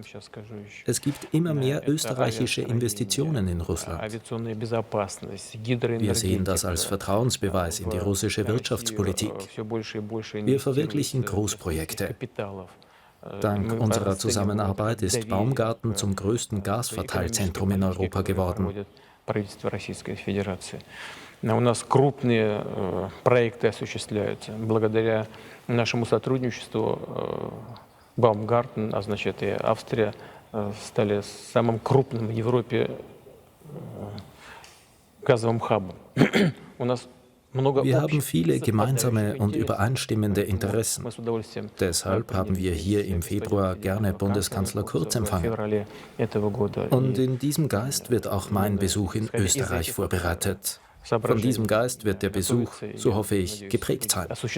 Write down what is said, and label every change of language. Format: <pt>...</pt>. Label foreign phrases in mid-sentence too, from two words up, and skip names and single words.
<de>Es gibt immer mehr österreichische Investitionen in Russland. Wir sehen das als Vertrauensbeweis in die russische Wirtschaftspolitik. Wir verwirklichen Großprojekte. Dank unserer Zusammenarbeit ist Baumgarten zum größten Gasverteilzentrum in Europa geworden.</de> <ru>У нас крупные проекты осуществляются. Благодаря нашему сотрудничеству Baumgarten, а значит и Австрия, стали самым крупным в Европе газовым хабом. У нас</ru> <de>Wir haben viele gemeinsame und übereinstimmende Interessen. Deshalb haben wir hier im Februar gerne Bundeskanzler Kurz empfangen. Und in diesem Geist wird auch mein Besuch in Österreich vorbereitet. Von diesem Geist wird der Besuch, so hoffe ich, geprägt sein.</de>